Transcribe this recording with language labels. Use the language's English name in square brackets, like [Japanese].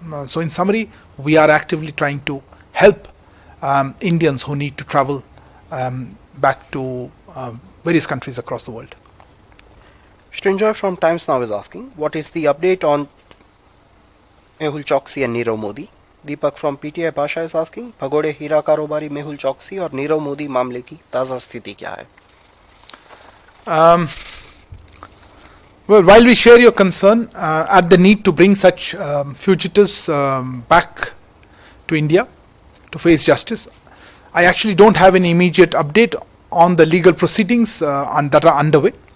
[English] So in summary, we are actively trying to help Indians who need to travel back to various countries across the world. Strinjoy from Times Now is asking, what is the update on Mehul Choksi and Nirav Modi? Deepak from PTI Bhasha is asking, [Hindi] भगोड़े हीरा कारोबारी मेहुल चौकसी और नीरव मोदी मामले की ताज़ा स्थिति क्या है? [English] Well, while we share your concern at the need to bring such fugitives back to India to face justice, I actually don't have any immediate update on the legal proceedings that are underway.